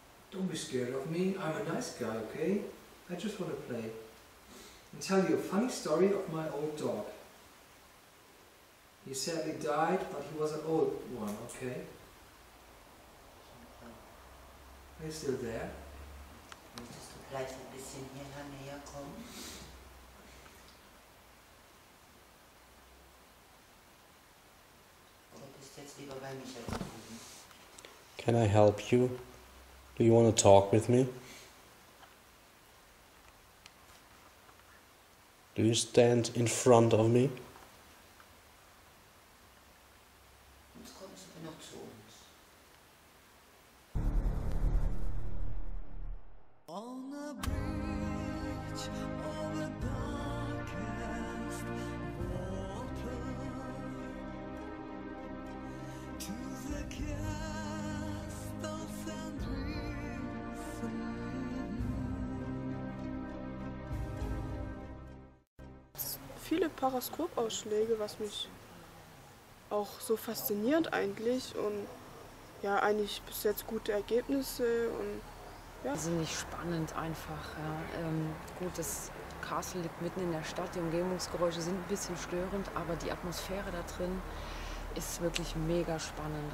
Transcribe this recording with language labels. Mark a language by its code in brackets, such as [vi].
[en] Don't be scared of me, I'm a nice guy, okay? I just want to play. And tell you a funny story of my old dog. He sadly died, but he was an old one, okay? Are you still there? [de] Möchtest du vielleicht ein bisschen hierher näher kommen? Oder bist du jetzt lieber bei Michael drüben? [en] Can I help you? Do you want to talk with me? Do you stand in front of me? [de] Jetzt kommst du noch zu uns. [en] On a bridge over darkest water, to the castles and dreams. [de] Viele Paraskopausschläge, was mich auch so fasziniert eigentlich, und ja, eigentlich bis jetzt gute Ergebnisse und ja. Wahnsinnig spannend einfach. Ja. Gut, das Castle liegt mitten in der Stadt, die Umgebungsgeräusche sind ein bisschen störend, aber die Atmosphäre da drin ist wirklich mega spannend.